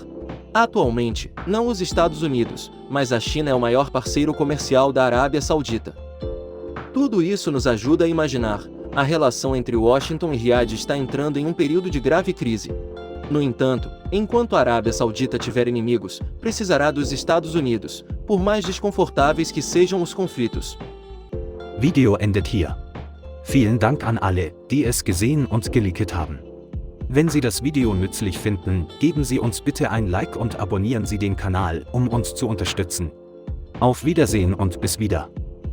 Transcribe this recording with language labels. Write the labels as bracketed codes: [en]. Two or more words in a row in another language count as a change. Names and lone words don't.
[pt] Atualmente, não os Estados Unidos, mas a China é o maior parceiro comercial da Arábia Saudita. Tudo isso nos ajuda a imaginar. A relação entre Washington e Riad está entrando em um período de grave crise. No entanto, enquanto a Arábia Saudita tiver inimigos, precisará dos Estados Unidos, por mais desconfortáveis que sejam os conflitos. [de] Video endet hier. Vielen Dank an alle, die es gesehen und geklickt haben. Wenn Sie das Video nützlich finden, geben Sie uns bitte ein Like und abonnieren Sie den Kanal, um uns zu unterstützen. Auf Wiedersehen und bis wieder.